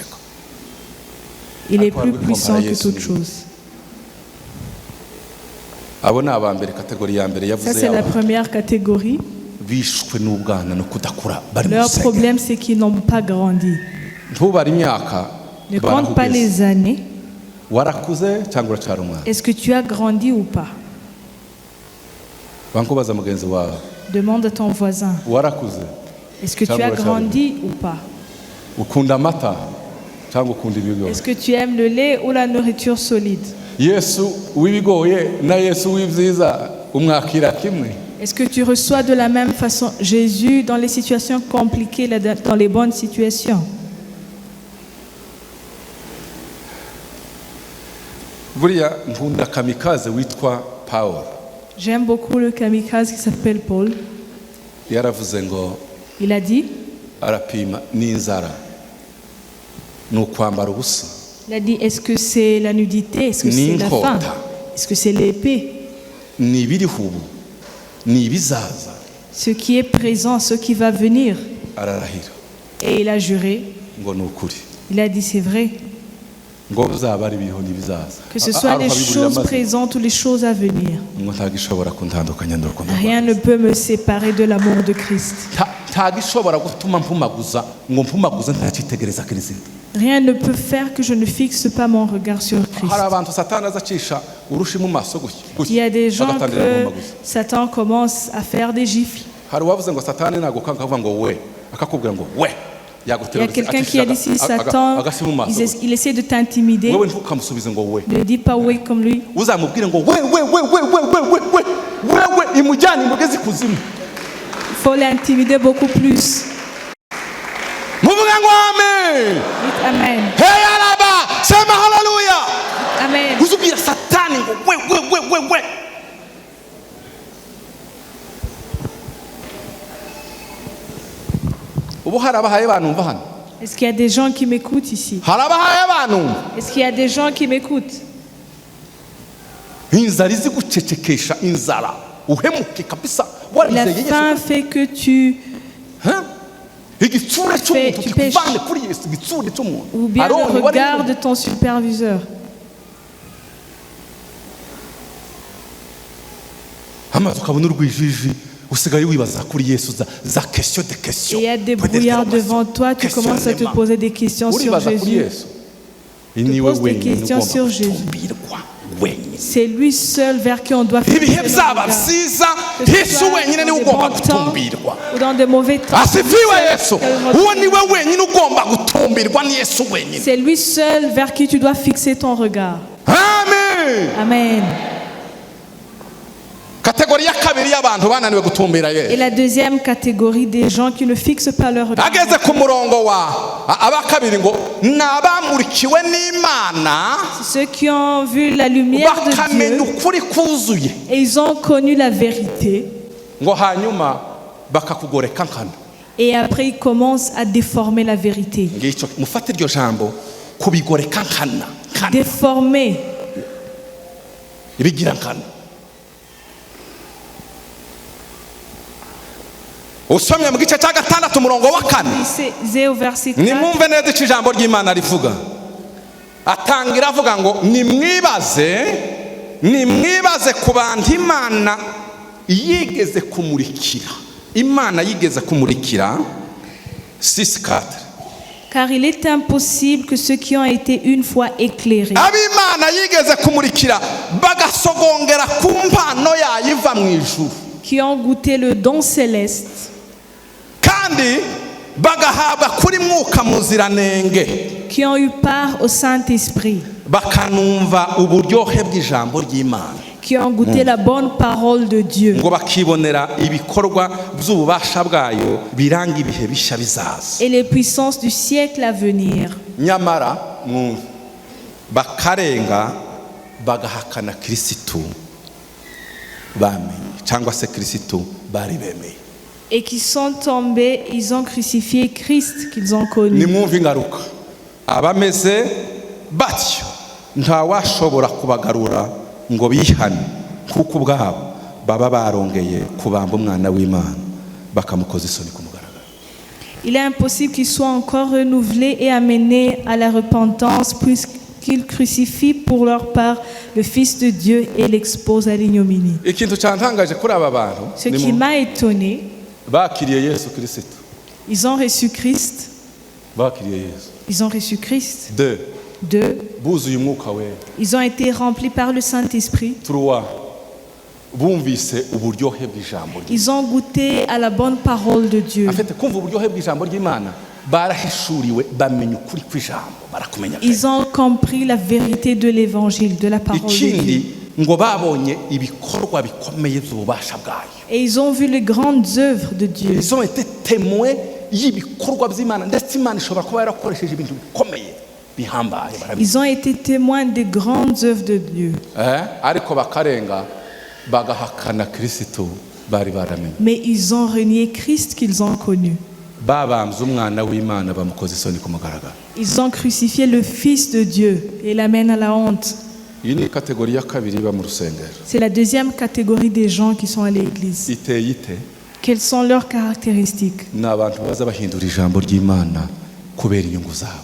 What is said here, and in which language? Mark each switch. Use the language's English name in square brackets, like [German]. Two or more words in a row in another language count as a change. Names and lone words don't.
[French] Il est plus puissant que toute chose. [Kinyarwanda] abo ni abambere kategori ya mbere [French] Ça, [Kinyarwanda] yavuze [French] c'est la [Kinyarwanda] yabo [French] première catégorie. [Kinyarwanda] bishwe n'ubwana no kudakura bari mu [French] Leur [Kinyarwanda] rusengero. [French] problème, c'est qu'ils n'ont pas grandi. [Kinyarwanda] ntubare imyaka [French] Ne compte pas [Kinyarwanda] barakugeza. [French] les années. [Kinyarwanda] warakuze cyangwa uracyari umwana [French] Est-ce que tu as grandi ou pas? [Kinyarwanda] bankubaza mugenzi wawe [French] Demande à ton voisin. [Kinyarwanda] warakuze [French] Est-ce que tu as grandi ou pas? [Kinyarwanda] ukunda amata cyangwa ukunda ibigori [French] Est-ce que tu aimes le lait ou la nourriture solide? [Kinyarwanda] yesu w'ibigoye na yesu w'ibyiza umwakira kimwe [French] Est-ce que tu reçois de la même façon Jésus dans les situations compliquées, dans les bonnes situations? [Kinyarwanda] buriya nkunda kamikaze witwa Paul [French] J'aime beaucoup le kamikaze qui s'appelle Paul. [Kinyarwanda] yaravuze ngo [French] Il a dit, [Kinyarwanda] arapima n'inzara ni ukwambara ubusa [French] est-ce que c'est la nudité? Est-ce que c'est la faim? Est-ce que c'est l'épée? [Kinyarwanda] ni ibiriho ubu ni ibizaza [French] Ce qui est présent, ce qui va venir. [Kinyarwanda] ararahira [French] Et il a juré, [Kinyarwanda] ngo ni ukuri [French] il a dit c'est vrai. [Kinyarwanda] ngo uzaba ari ibiriho n'ibizaza [French] Que ce soit les choses présentes ou les choses à venir. [Kinyarwanda] ngo ntagishobora kuntandukanya n'urukundo [French] Rien ne peut me séparer de l'amour de Christ. [Kinyarwanda] ntagishobora gutuma mpumaguza ngo mpumaguze ntacyitegereza kirisito [French] Rien ne peut faire que je ne fixe pas mon regard sur Christ. [Kinyarwanda] hari abantu satani azacisha urushi mu maso [French] Il y a des gens [Kinyarwanda] agatangira [French] que [Kinyarwanda] guhumaguza [French] Satan commence à faire des gifles. [Kinyarwanda] hari uwavuze ngo satani naguka akavuga ngo we akakubwira ngo we [French] Il y a quelqu'un qui a dit si Satan, il essaie de t'intimider, [Kinyarwanda] wewe ntukamusubize ngo we [French] ne dis pas oui comme lui. [Kinyarwanda] uzamubwire ngo we imujyane imugeze ikuzimu [French] Il faut l'intimider beaucoup plus. [Kinyarwanda] muvuga ngo amen [French] Dites Amen. [Kinyarwanda] hey araba sema haleluya [French] Amen. [Kinyarwanda] uzubwira satani ngo we ubu harabahaye banumva hano [French] Est-ce qu'il y a des gens qui m'écoutent ici? [Kinyarwanda] harabahaye banumva [French] Est-ce qu'il y a des gens qui m'écoutent? [Kinyarwanda] inzara izi gucecekesha inzara uhemuke kabisa [French] La faim fait que tu [Kinyarwanda] igitsure cy'umuntu [French] tu pêches. [Kinyarwanda] kikuvane kuri yesu igitsure cy'umuntu [French] ou bien le regard de ton superviseur. [Kinyarwanda] amaze ukabona urwijiji usigaye wibaza kuri yesu za [French] question de Et question il y a des brouillards devant toi, tu commences à te poser des questions sur Jésus. Tu poses des questions sur Jésus. C'est lui seul vers qui on doit faire [Kinyarwanda] ibihe byaba byiza yesu wenyine niwe ugomba gutumbirwa [French] ou dans de mauvais temps. [Kinyarwanda] asifiwe yesu uwo niwe wenyine ugomba gutumbirwa ni yesu wenyine. [French] C'est lui seul vers qui tu dois fixer ton regard. Amen. Amen. [Kinyarwanda] Catégorie ya kabiri y'abantu bananiwe gutumbira Yesu. [French] Et la deuxième catégorie des gens qui ne fixent pas leur regard. [Kinyarwanda] Ageze ku murongo wa aba kabiri ngo nabamurikiwe n'Imana [French] Ceux qui ont vu la lumière de [Kinyarwanda] bakamenya [French] Dieu [Kinyarwanda] ukuri kuzuye [French] et ils ont connu la vérité. [Kinyarwanda] ngo hanyuma bakakugoreka nkana. [French] Et après ils commencent à déformer la vérité. [Kinyarwanda] Ngicyo mufate iryo jambo kubigoreka nkana. [French] Déformer. [Kinyarwanda] Ibigira nkana. Usomye mu gice cya gatandatu umurongo wa kane [French] Lisez au verset 4. [Kinyarwanda] nimwumve neza icyo ijambo ry'Imana rivuga. Atangira avuga ngo nimwibaze ku bantu Imana yigeze kumurikira. Imana yigeze kumurikira 6:4. [French] Car il est impossible que ceux qui ont été une fois éclairés, [Kinyarwanda] Abimana yigeze kumurikira bagasogongera ku mpano yayiva mu ijuru. [French] qui ont goûté le don céleste, [Kinyarwanda] Kandi bagahabwa kuri mwuka muziranenge. [French] qui ont eu part au Saint-Esprit, [Kinyarwanda] Bakanumva uburyohe bw'ijambo ry'Imana. [French] qui ont goûté la bonne parole de Dieu, [Kinyarwanda] Ngo bakibonera ibikorwa by'ububasha bwayo biranga ibihe bishya bizaza. [French] et les puissances du siècle à venir. [Kinyarwanda] Nyamara bakarenga bagahakana Kristo bamenye cyangwa se Kristo bari bemeye. [French] Et qui sont tombés, ils ont crucifié Christ qu'ils ont connu. [Kinyarwanda] Nimwumve ingaruka abameze batyo ntawashobora kubagarura ngo bihane kuko ubwabo baba barongeye kubamba umwana w'Imana bakamukoza isoni ku mugaragaro. [French] Il est impossible qu'ils soient encore renouvelés et amenés à la repentance qu'ils crucifient pour leur part le Fils de Dieu et l'exposent à l'ignominie. [Kinyarwanda] ikintu cyantangaje kuri aba bantu [French] Ce qui m'a étonné, [Kinyarwanda] bakiriye Yesu Kristo, [French] ils ont reçu Christ. [Kinyarwanda] bakiriye Yesu. [French] Ils ont reçu Christ. [Kinyarwanda] 2 [French] Deux, [Kinyarwanda] buzuye umwuka wera. [French] ils ont été remplis par le Saint-Esprit. [Kinyarwanda] 3 bumvise uburyohe bw'ijambo rye. [French] Ils ont goûté à la bonne parole de Dieu. [Kinyarwanda] afite kumva uburyohe bw'ijambo ry'Imana barahishuriwe bamenya ukuri kw'ijambo barakumenya. [French] Ils ont compris la vérité de l'évangile, de la parole de [Kinyarwanda] ikindi [French] Dieu. [Kinyarwanda] ngo babonye ibikorwa bikomeye by'ububasha bwayo. [French] Et ils ont vu les grandes œuvres de Dieu. Ils ont été témoins [Kinyarwanda] y'ibikorwa by'Imana ndetse Imana ishobora kuba yarakoresheje ibintu bikomeye bihambaye. [French] Ils ont été témoins des grandes œuvres de Dieu. [Kinyarwanda] ariko bakarenga bagahakana Kristo bari baramenye. [French] Mais ils ont renié Christ qu'ils ont connu. [Kinyarwanda] babambye umwana w'Imana bamukoze isoni ku mugaragaro. [French] Ils ont crucifié le Fils de Dieu et l'amènent à la honte. [Kinyarwanda] iyi ni kategori ya kabiri iba mu rusengero. [French] C'est la deuxième catégorie des gens qui sont à l'église. [Kinyarwanda] iteye ite? [French] Quelles sont leurs caractéristiques? [Kinyarwanda] ni abantu baza bahindura ijambo ry'Imana kubera inyungu zabo.